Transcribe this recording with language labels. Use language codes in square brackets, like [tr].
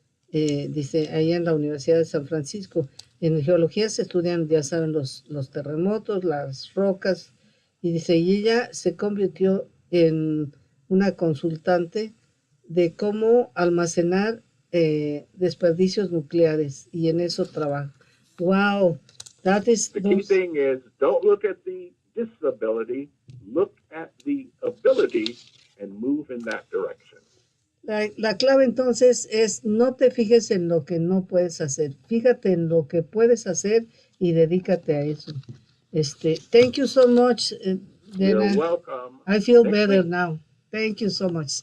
[es] Dice, ahí en la Universidad de San Francisco. En geología se estudian, ya saben, los terremotos, las rocas. Y dice, y ella se convirtió en una consultante de cómo almacenar desperdicios nucleares, y en eso trabaja. [en] Wow, that is the key thing is, don't look at the disability, look at the ability and move in that direction. [es] La clave entonces es no te fijes en lo que no puedes hacer, fíjate en lo que puedes hacer y dedícate a eso. [en] Thank you so much, Dana. You're welcome. I feel better now. Thank you so much.